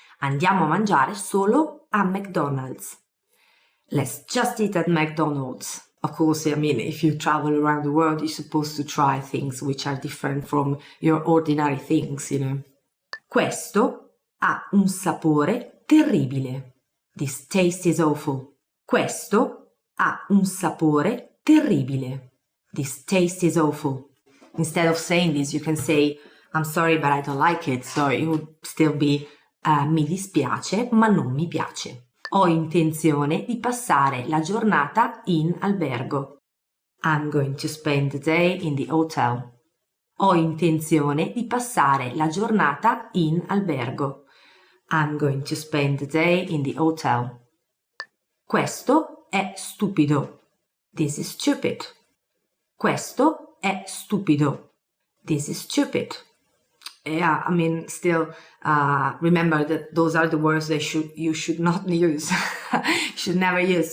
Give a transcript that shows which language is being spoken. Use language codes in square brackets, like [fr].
[it] Andiamo a mangiare solo a McDonald's. Let's just eat at McDonald's. [en] Of course, I mean, if you travel around the world, you're supposed to try things which are different from your ordinary things, Questo ha un sapore terribile. This taste is awful. [it] Questo ha un sapore terribile. [en] This taste is awful. Instead of saying this, you can say, I'm sorry, but I don't like it. [it] So it would still be, mi dispiace, ma non mi piace. Ho intenzione di passare la giornata in albergo. [en] I'm going to spend the day in the hotel. [it] Ho intenzione di passare la giornata in albergo. [en] I'm going to spend the day in the hotel. [it] Questo è stupido. This is stupid. Questo è stupido. This is stupid. [en] Yeah, I mean, still remember that those are the words that you should not use. Should never use.